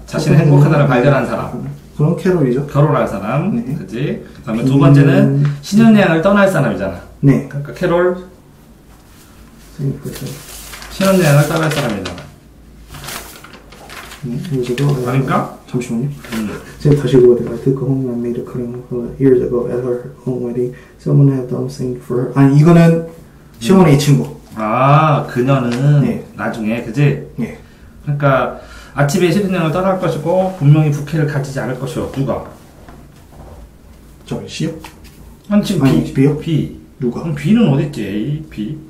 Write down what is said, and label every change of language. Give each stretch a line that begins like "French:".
Korean: 자신의 행복하다를 발견한 사람. 그럼 캐롤이죠. 결혼할 사람, 네. 그치? 그 다음에 두 번째는 신혼여행을 떠날 사람이잖아. 네. 그러니까 캐롤 신혼여행을 떠날 사람이잖아. 아닌가? 잠시만요. 제가 다시 읽어볼게요.
English: I took her home and made a cutting years ago at her own wedding. Someone had done something for her.
Korean: 아니 이거는 시어머니 친구. 그녀는 네. 나중에 그지? 네. 그러니까 아침에 신혼여행을 떠날 것이고 분명히 부케를 가지지 않을 것이요. 누가? 저 C요? 아니 지금 B요? B. 누가? 그럼 B는 어디 있지? A, B.